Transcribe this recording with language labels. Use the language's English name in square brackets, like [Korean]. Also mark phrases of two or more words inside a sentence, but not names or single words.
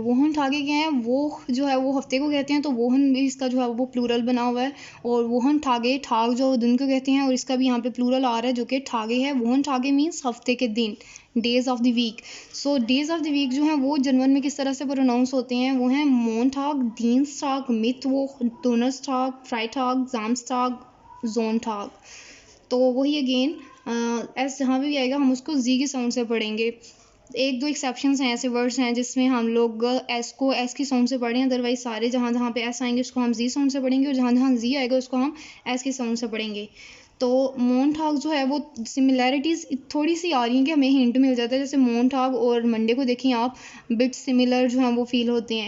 [German] Wochen Tage [Hindi] क्या है, वो जो है वो हफ्ते को कहते हैं, तो वोहन भी इसका जो है वो प्लूरल बना हुआ है, और [German] Wochen Tage, [Hindi] ठाग जो दिन को कहते हैं, और इसका भी यहाँ पे प्लूरल आ रहा है जो कि ठागे है। [German] Wochen Tage [Hindi] मीन्स हफ्ते के दिन, [English] days of the week. [Hindi] सो [English] days of the week [Hindi] जो है वो जर्मन में किस तरह से प्रोनाउंस होते हैं, वो हैं मोनटाग, [German] dienstag, मिttwoch, donnerstag, freitag, samstag, sonntag। [Hindi] तो वही अगेन एस जहाँ पे भी आएगा हम उसको जी की साउंड से पढ़ेंगे। एक दो एक्सेप्शंस हैं, ऐसे वर्ड्स हैं जिसमें हम लोग एस को एस की साउंड से पढ़ें, अदरवाइज सारे जहाँ जहाँ पे एस आएंगे उसको हम जी साउंड से पढ़ेंगे, और जहाँ जहाँ जी आएगा उसको हम एस की साउंड से पढ़ेंगे। तो [German] Mon Tag [Hindi] जो है वो सिमिलैरिटीज़ थोड़ी सी आ रही हैं कि हमें हिंट मिल जाता है, जैसे मोन ठाग और मंडे को देखें आप, [English] bit similar [Hindi] जो हैं वो फील होते हैं।